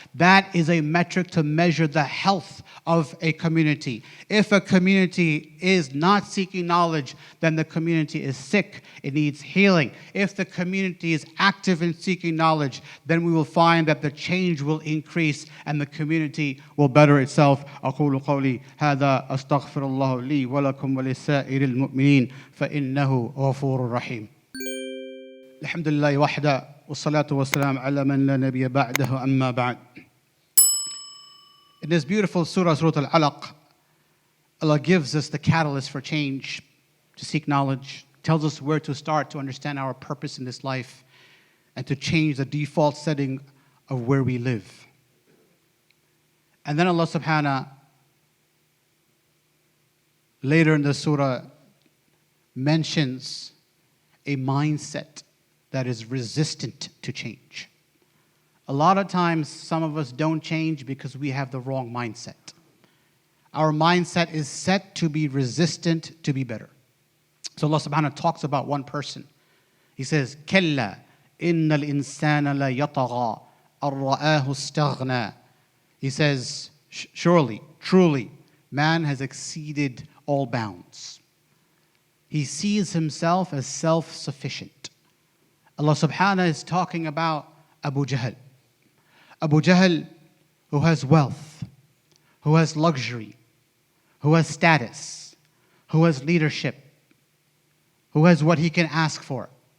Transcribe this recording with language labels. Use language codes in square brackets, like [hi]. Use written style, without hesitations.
[en] That is a metric to measure the health of a community. If a community is not seeking knowledge, then the community is sick. It needs healing. If the community is active in seeking knowledge, then we will find that the change will increase and the community will better itself. [ar] أقول قولي هذا أستغفر الله لي ولكم ولسائر المؤمنين فإنه غفور رحيم. الحمد لله وحده والصلاة والسلام على من لا نبي بعده أما بعد. [en] In this beautiful surah, Surah Al-Alaq, Allah gives us the catalyst for change, to seek knowledge, tells us where to start to understand our purpose in this life, and to change the default setting of where we live. And then Allah subhanahu later in the surah mentions a mindset that is resistant to change. A lot of times, some of us don't change because we have the wrong mindset. Our mindset is set to be resistant to be better. So Allah subhanahu wa ta'ala talks about one person. He says, [ar] كَلَّا إِنَّ الْإِنسَانَ لَيَطَغَى أَرَّآهُ اسْتَغْنَى. [en] He says, surely, truly, man has exceeded all bounds. He sees himself as self-sufficient. Allah subhanahu wa ta'ala is talking about Abu Jahl. Abu Jahl, who has wealth, who has luxury, who has status, who has leadership, who has what he can ask for.